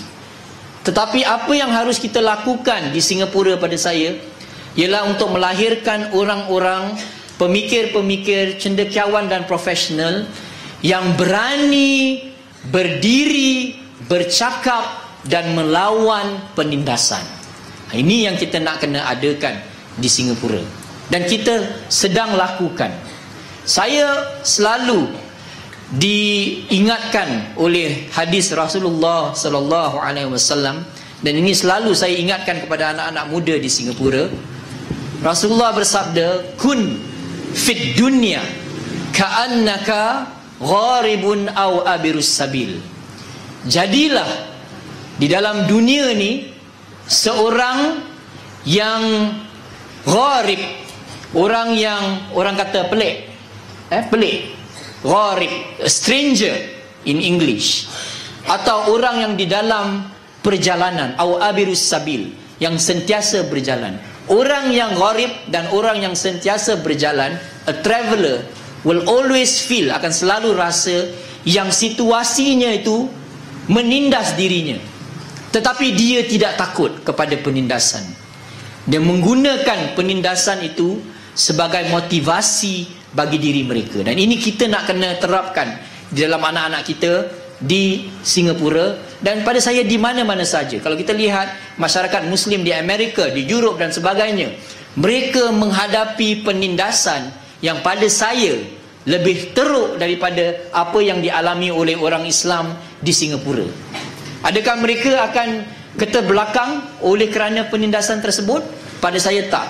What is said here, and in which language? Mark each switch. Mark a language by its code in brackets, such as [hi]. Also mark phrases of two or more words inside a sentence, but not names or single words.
[ms] Tetapi apa yang harus kita lakukan di Singapura pada saya ialah untuk melahirkan orang-orang pemikir-pemikir cendekiawan dan profesional yang berani berdiri, bercakap dan melawan penindasan. Ini yang kita nak kena adakan di Singapura. Dan kita sedang lakukan. Saya selalu diingatkan oleh hadis Rasulullah [ar] صلى الله عليه وسلم, [ms] dan ini selalu saya ingatkan kepada anak-anak muda di Singapura. Rasulullah bersabda, [ar] كن في الدنيا كأنك غريب أو عابر سبيل. [ms] Jadilah di dalam dunia ni seorang yang gharib, orang yang orang kata pelik, pelik, [en] gharib, a stranger in English, [ms] atau orang yang di dalam perjalanan, [ar] أو عابر سبيل, [ms] yang sentiasa berjalan. Orang yang gharib dan orang yang sentiasa berjalan, [en] a traveller, will always feel, [ms] akan selalu rasa yang situasinya itu menindas dirinya, tetapi dia tidak takut kepada penindasan. Dia menggunakan penindasan itu sebagai motivasi bagi diri mereka. Dan ini kita nak kena terapkan di dalam anak-anak kita di Singapura dan pada saya di mana-mana saja. Kalau kita lihat masyarakat Muslim di Amerika, di Europe dan sebagainya, mereka menghadapi penindasan yang pada saya lebih teruk daripada apa yang dialami oleh orang Islam di Singapura. Adakah mereka akan keterbelakang oleh kerana penindasan tersebut? Pada saya tak.